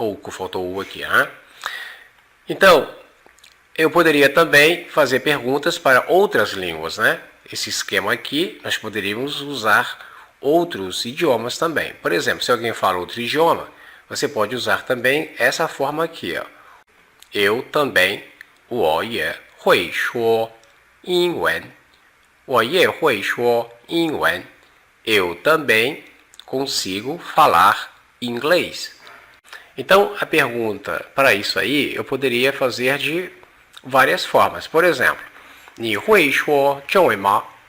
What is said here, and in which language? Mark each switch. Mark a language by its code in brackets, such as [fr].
[pt] Faltou o U aqui, né? Então, eu poderia também fazer perguntas para outras línguas, né? Esse esquema aqui, nós poderíamos usar outros idiomas também. Por exemplo, se alguém fala outro idioma, você pode usar também essa forma aqui, ó. Eu também, [zh] 我也会说英文. 我也会说英文. [pt] Eu também consigo falar inglês. Então, a pergunta para isso aí, eu poderia fazer de várias formas. Por exemplo, [zh] 你会说中文吗?